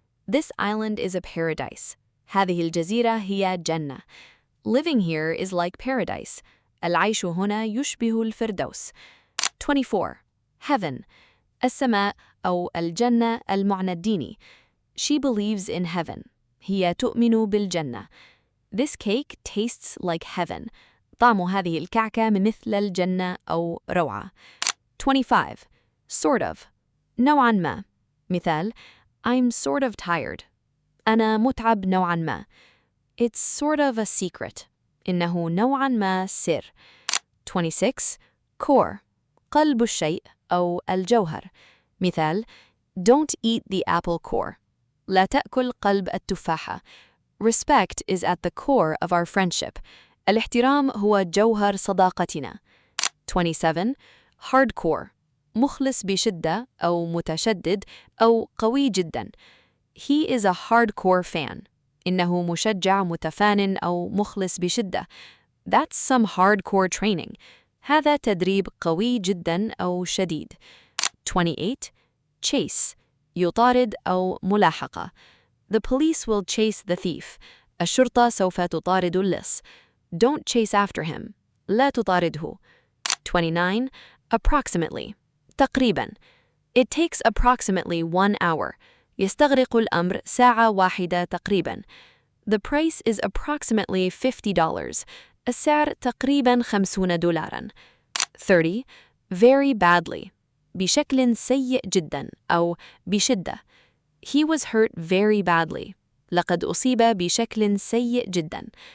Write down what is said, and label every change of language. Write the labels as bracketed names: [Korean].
[English] This island is a paradise. [Arabic] هذه الجزيرة هي جنة. [English] Living here is like paradise. [Arabic] العيش هنا يشبه الفردوس. 24. Heaven. السماء أو الجنة المعنى الديني. [English] She believes in heaven. [Arabic] هي تؤمن بالجنة. [English] This cake tastes like heaven. [Arabic] طعم هذه الكعكة مثل الجنة أو روعة. [English] 25. Sort of. [Arabic] نوعاً ما. [English] مثال I'm sort of tired. [Arabic] أنا متعب نوعاً ما. [English] It's sort of a secret. [Arabic] إنه نوعاً ما سر. 26. Core. قلب الشيء أو الجوهر. [English] مثال Don't eat the apple core. [Arabic] لا تأكل قلب التفاحة. [English] Respect is at the core of our friendship. [Arabic] الاحترام هو جوهر صداقتنا. [English] 27. Hardcore. [Arabic] مخلص بشدة أو متشدد أو قوي جدا. [English] He is a hardcore fan. [Arabic] إنه مشجع متفان أو مخلص بشدة. [English] That's some hardcore training. [Arabic] هذا تدريب قوي جدا أو شديد. 28. Chase. يطارد أو ملاحقة. [English] The police will chase the thief. [Arabic] الشرطة سوف تطارد اللص. [English] Don't chase after him. [Arabic] لا تطارده. 29. Approximately. تقريبا. [English] It takes approximately 1 hour. [Arabic] يستغرق الأمر ساعة واحدة تقريبا. [English] The price is approximately $50. [Arabic] السعر تقريبا $50. 30. [English] Very badly. [Arabic] بشكل سيء جدا أو بشدة. [English] He was hurt very badly. [Arabic] لقد أصيب بشكل سيء جدا.